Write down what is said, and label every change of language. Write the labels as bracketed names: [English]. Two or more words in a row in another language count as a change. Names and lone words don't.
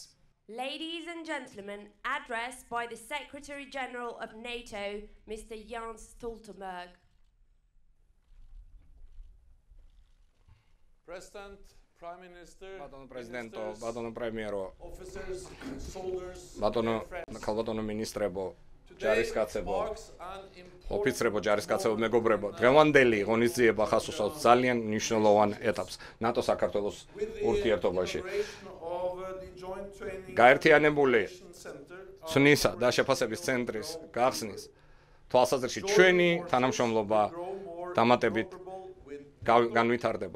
[English] Ladies and gentlemen, address by the Secretary General of NATO, Mr. Jens Stoltenberg. President, Prime Minister, [Georgian] ბატონო პრეზიდენტო, ბატონო პრემიერო, [English] officers, soldiers, [Georgian] ბატონო მინისტრებო, ჯარისკაცებო, ოფიცრებო, ჯარისკაცებო, მეგობრებო, დღევანდელი ღონისძიება ხას უსვამს ძალიან მნიშვნელოვან ეტაპს ნატო-საქართველოს ურთიერთობაში. გაერთიანებული ცნისა და შეფასების ცენტრის გახსნის თვალსაზრისით ჩვენი თანამშრომლობა დამატებით განვითარდება.